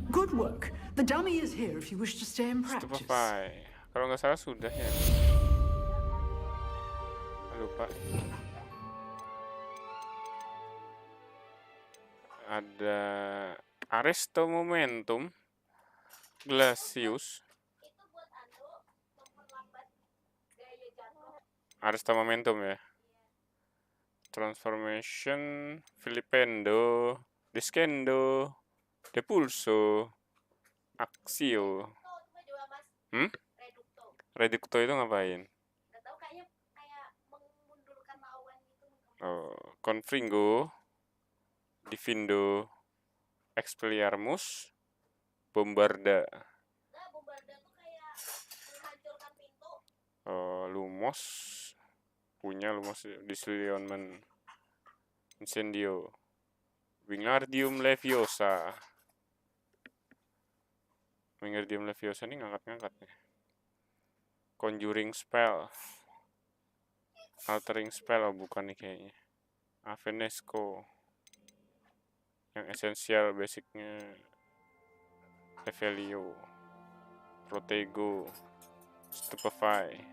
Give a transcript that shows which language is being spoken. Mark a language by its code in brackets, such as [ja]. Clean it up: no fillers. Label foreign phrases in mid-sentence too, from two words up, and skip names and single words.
[en] Good work. The dummy is here if you wish to stay and practice. Stupefy. [id] Kalau nggak salah sudah ya. Lupa. Ada Arresto Momentum, Glacius. Arresto Momentum ya. Transformation, Filipendo, Descendo, Depulso, Axio. Reducto itu ngapain? Oh, Confringo, Divindo, Expelliarmus, Bombarda. Lumos, punya Lumos, Disilionman, Incendio, Wingardium Leviosa. Wingardium Leviosa ini ngangkat-ngangkat nih. [en] Conjuring Spell, Altering Spell, [id] oh bukan nih kayaknya. Avenesco, yang esensial basicnya Revelio, Protego, Stupefy.